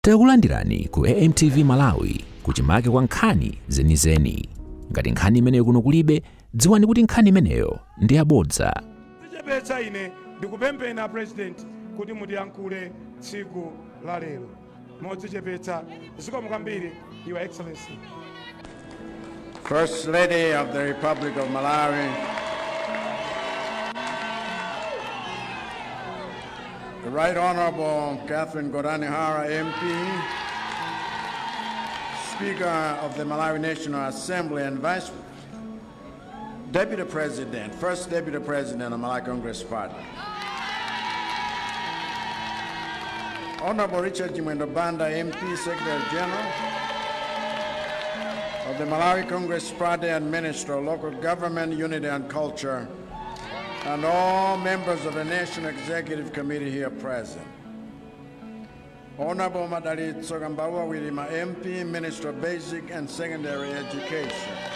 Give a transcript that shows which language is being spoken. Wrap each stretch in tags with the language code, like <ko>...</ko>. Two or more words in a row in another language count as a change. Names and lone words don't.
<ny>Takulandirani ku AMTV Malawi kuchimake kwa nkhani zenizeni. Ngati nkhani imeneyo kuno kulibe, dziwani kuti nkhani imeneyo ndi yabodza. Tichepetsa ine ndikupempha President kuti mutiyankhule tsiku la lero. Modzichepetsa zikomo kwambiri,</ny> <en>Your Excellency. First Lady of the Republic of Malawi, the Right Honorable Catherine Godanihara MP, Speaker of the Malawi National Assembly and Vice Deputy President, First Deputy President of Malawi Congress Party, Honorable Richard Chimwendo Banda MP, Secretary General of the Malawi Congress Party and Minister of Local Government, Unity and Culture, and all members of the National Executive Committee here present. Honorable Madalitso Gambawa Wilima MP, Minister of Basic and Secondary Education.</en>